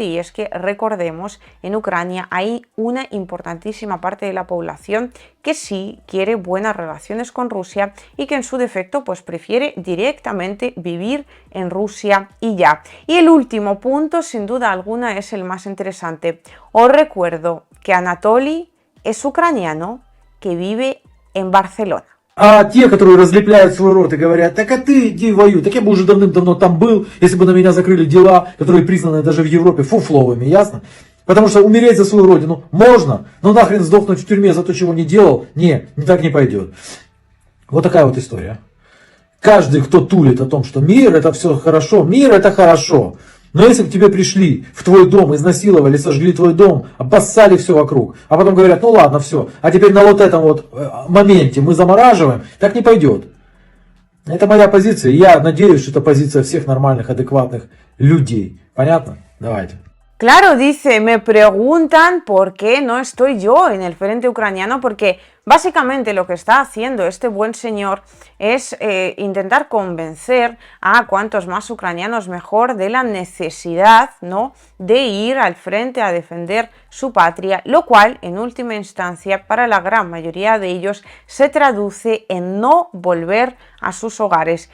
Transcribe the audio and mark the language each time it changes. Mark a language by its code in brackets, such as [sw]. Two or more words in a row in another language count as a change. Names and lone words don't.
[es] Y es que recordemos, en Ucrania hay una importantísima parte de la población que sí quiere buenas relaciones con Rusia y que en su defecto pues prefiere directamente vivir en Rusia y ya. Y el último punto, sin duda alguna, es el más interesante. Os recuerdo que Anatoly es ucraniano que vive en Barcelona. [ru] А те, которые разлепляют свой рот и говорят, так а ты иди воюй, так я бы уже давным-давно там был, если бы на меня закрыли дела, которые признаны даже в Европе фуфловыми, ясно? Потому что умереть за свою родину можно, но нахрен сдохнуть в тюрьме за то, чего не делал, не, так не пойдет. Вот такая вот история. Каждый, кто тулит о том, что мир это все хорошо, мир это хорошо. Но если к тебе пришли в твой дом, изнасиловали, сожгли твой дом, обоссали все вокруг, а потом говорят, ну ладно, все, а теперь на вот этом вот моменте мы замораживаем, так не пойдет. Это моя позиция, и я надеюсь, что это позиция всех нормальных, адекватных людей. Понятно? Давайте. [es] Claro, dice, me preguntan por qué no estoy yo en el frente ucraniano, porque Básicamente lo que está haciendo este buen señor es intentar convencer a cuantos más ucranianos mejor de la necesidad, ¿no?, de ir al frente a defender su patria, lo cual en última instancia para la gran mayoría de ellos se traduce en no volver a sus hogares.